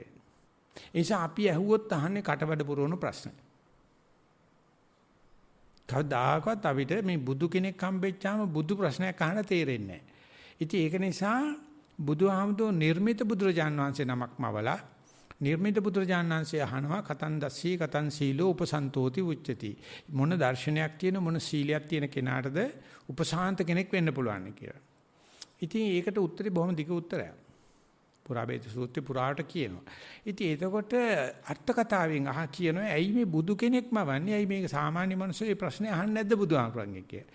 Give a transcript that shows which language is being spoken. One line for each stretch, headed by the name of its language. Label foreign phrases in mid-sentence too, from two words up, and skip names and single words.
Sinhala: ඒ නිසා අපි ඇහුවොත් අහන්නේ කටබඩ පුරවන ප්‍රශ්න. කවදාකවත් අපිට මේ බුදු කෙනෙක් හම්බෙච්චාම බුදු ප්‍රශ්නයක් අහන්න තේරෙන්නේ නැහැ. ඉතින් ඒක නිසා බුදුහාමුදුරුවෝ නිර්මිත බුදුරජාන් වහන්සේ නමක්මවලා නිර්මිත බුදුරජාණන් වහන්සේ අහනවා
Pali: කතං දස්සී කතං සීලෝ උපසන්තෝති උච්චති.
Sinhala: මොන දර්ශනයක් තියෙන මොන සීලයක් තියෙන කෙනාටද උපසාන්ත කෙනෙක් වෙන්න පුළුවන් කියලා. ඉතින් ඒකට උත්තරේ බොහොම දිග උත්තරයක්. පුරාභේද සූත්‍රේ පුරාට කියනවා. ඉතින් එතකොට අර්ථ කතාවෙන් කියනවා ඇයි මේ බුදු කෙනෙක්ම වන්නේ? ඇයි මේක සාමාන්‍ය මිනිස්සු මේ ප්‍රශ්නේ අහන්නේ නැද්ද බුදුහාමුදුරන්ගෙන් කියලා.